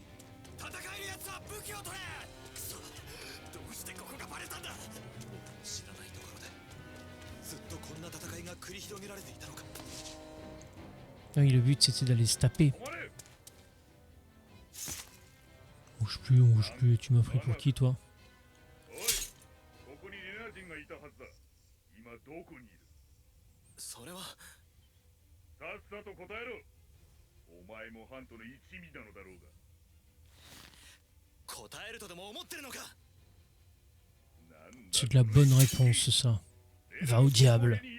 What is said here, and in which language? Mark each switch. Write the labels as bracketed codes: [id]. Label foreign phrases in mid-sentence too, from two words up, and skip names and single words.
[fr] Ah oui, le but c'était d'aller se taper. On bouge plus, tu m'as pris pour qui toi? [ja] それはさっさと答えろ。お前もハントの一味なのだろうが。答えるとでも思ってるのか。 [fr] C'est de la bonne réponse ça. Va au diable.